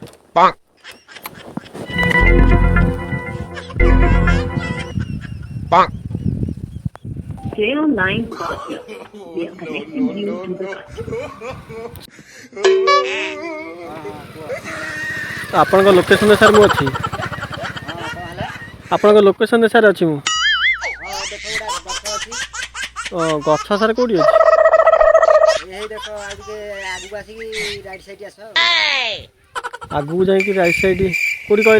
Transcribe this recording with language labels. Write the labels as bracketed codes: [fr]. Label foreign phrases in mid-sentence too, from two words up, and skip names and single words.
[en] Stay online faster. We are connecting you to the [or] ଆପଣଙ୍କ ଲୋକେସନରେ ସାର୍ ମୁଁ ଅଛି। ଆପଣଙ୍କ ଲୋକେସନରେ ସାର୍ ଅଛି ମୁଁ। ଗଛ ସାର୍ କୋଉଠି ଅଛି? ଆଗକୁ ଯାଇକି [en] right side [or] କୋଉଠି କହିଲେ?